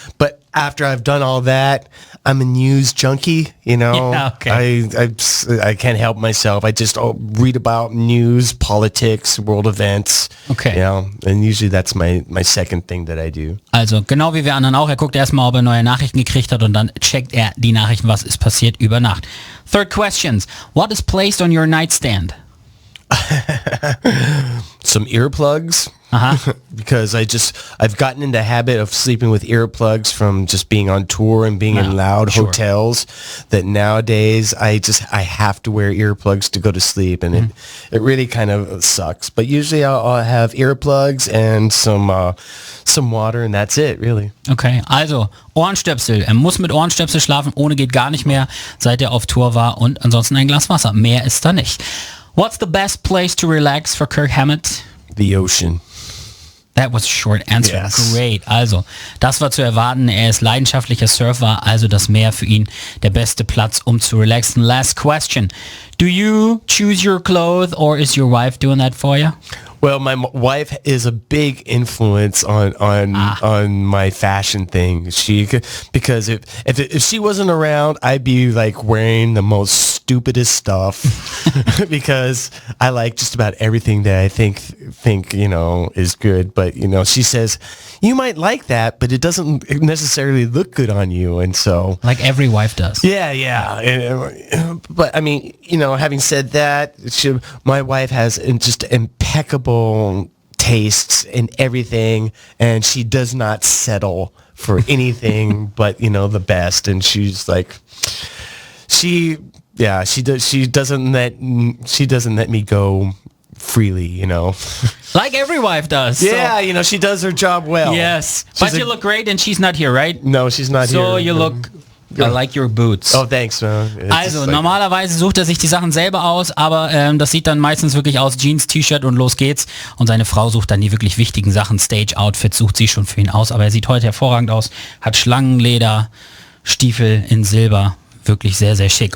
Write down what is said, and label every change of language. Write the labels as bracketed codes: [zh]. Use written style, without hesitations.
[en] But after I've done all that, I'm a news junkie. Yeah, okay. I can't help myself. I just read about news, politics, world events. Okay. And usually that's my second thing that I do. [de] Also genau wie wir anderen auch. Er guckt erstmal, ob er neue Nachrichten gekriegt hat und dann checkt er die Nachrichten, was ist passiert über Nacht. [en] Third questions. What is placed on your nightstand? Some earplugs. Uh-huh. Because I've gotten into the habit of sleeping with earplugs from just being on tour and being in loud hotels, that nowadays I have to wear earplugs to go to sleep, and it really kind of sucks. But usually I'll have earplugs and some water, and that's it, really. [de] Okay, also Ohrenstöpsel. Er muss mit Ohrenstöpsel schlafen, ohne geht gar nicht mehr, seit er auf Tour war, und ansonsten ein Glas Wasser. Mehr ist da nicht. [en] What's the best place to relax for Kirk Hammett? The ocean. That was a short answer. Yes. Great. [de] Also, das war zu erwarten. Er ist leidenschaftlicher Surfer, also das Meer für ihn der beste Platz, um zu relaxen. [en] Last question. Do you choose your clothes, or is your wife doing that for you? Well, my wife is a big influence on my fashion thing. Because if she wasn't around, I'd be wearing the most stupidest stuff because I like just about everything that I think is good. But she says you might like that, but it doesn't necessarily look good on you, and so like every wife does. Yeah. But I mean, having said that, my wife has just impeccable tastes in everything, and she does not settle for anything but the best. And she's she doesn't let me go freely, Like every wife does. Yeah, so, she does her job well. Yes, but you look great, and she's not here, right? No, she's not here. So you look. I like your boots. Oh, thanks, man. [de] Also, normalerweise sucht er sich die Sachen selber aus, aber das sieht dann meistens wirklich aus, Jeans, T-Shirt und los geht's. Und seine Frau sucht dann die wirklich wichtigen Sachen, Stage-Outfits sucht sie schon für ihn aus, aber er sieht heute hervorragend aus, hat Schlangenleder, Stiefel in Silber. Wirklich sehr, sehr schick.